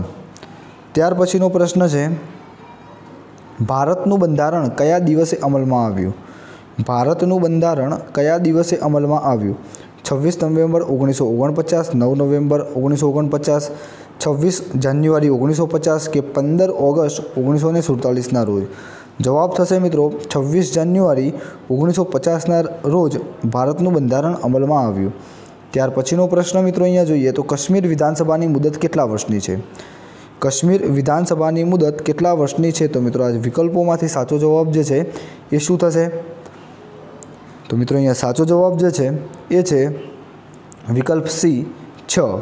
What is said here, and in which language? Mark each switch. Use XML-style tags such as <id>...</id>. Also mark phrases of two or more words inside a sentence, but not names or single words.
<gu>ત્યાર પછીનો પ્રશ્ન છે, ભારતનું બંધારણ કયા દિવસે અમલમાં આવ્યું? ભારતનું બંધારણ કયા દિવસે અમલમાં આવ્યું? 26 નવેમ્બર 1949, 9 નવેમ્બર 1949, 26 જાન્યુઆરી 1950 કે 15 ઑગસ્ટ 1947 રોજ? જવાબ થશે મિત્રો 26 જાન્યુઆરી 1950 રોજ ભારતનું બંધારણ અમલમાં આવ્યું। ત્યાર પછીનો પ્રશ્ન મિત્રો અહીંયા જોઈએ તો કાશ્મીર વિધાનસભાની મુદત કેટલા વર્ષની છે? કાશ્મીર વિધાનસભાની મુદત કેટલા વર્ષની છે? તો મિત્રો આ વિકલ્પોમાંથી સાચો જવાબ જે છે એ શું થશે? તો મિત્રો અહીંયા સાચો જવાબ જે છે એ છે વિકલ્પ સી 6.</gu>